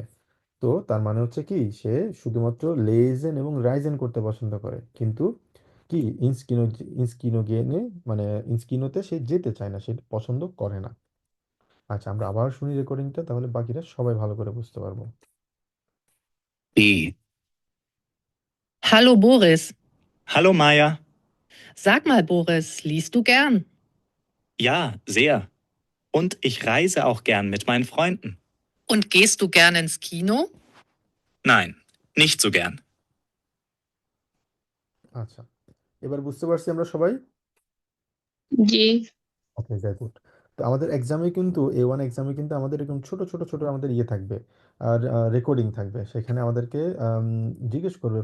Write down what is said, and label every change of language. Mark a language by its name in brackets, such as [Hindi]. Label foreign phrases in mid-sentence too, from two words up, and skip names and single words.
[Bangla] তো তার মানে হচ্ছে কি, সে শুধুমাত্র লেজেন এবং রাইজেন করতে পছন্দ করে, কিন্তু কি [German] ins Kino gehen [Bangla] মানে ইনস্কিনোতে সে যেতে চায় না, সে পছন্দ করে না। আচ্ছা, আমরা আবার শুনি রেকর্ডিংটা, তাহলে বাকিটা সবাই ভালো করে বুঝতে পারবো। [German] B. Hallo Boris. Hallo Maya. Sag mal, Boris, liest du gern? Ja, sehr. Und ich reise auch gern mit meinen Freunden. Und gehst du gern ins Kino? Nein, nicht so gern. [Bangla] আচ্ছা, এবার বুঝতে পারছি আমরা সবাই? জি। ওকে, গুড। তো আমাদের এক্সামে কিন্তু A1 এক্সামে কিন্তু আমাদের এরকম ছোট ছোট ছোট আমাদের ইয়ে থাকবে, আর রেকর্ডিং থাকবে, সেখানে আমাদেরকে জিজ্ঞেস করবে।